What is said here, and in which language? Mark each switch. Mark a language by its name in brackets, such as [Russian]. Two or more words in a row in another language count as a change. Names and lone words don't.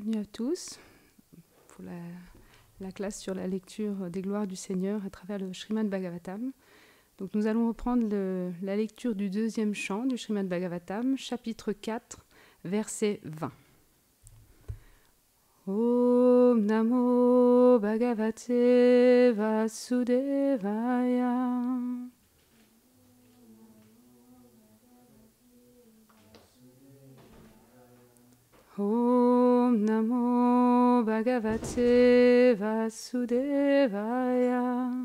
[French] Bienvenue à tous pour la classe sur la lecture des gloires du Seigneur à travers le Srimad Bhagavatam. Donc nous allons reprendre la lecture du deuxième chant du Srimad Bhagavatam, chapitre 4, verset 20. [Sanskrit] ॐ नमो भगवते वासुदेवाय. ॐ नमो भगवते वासुदेवाय.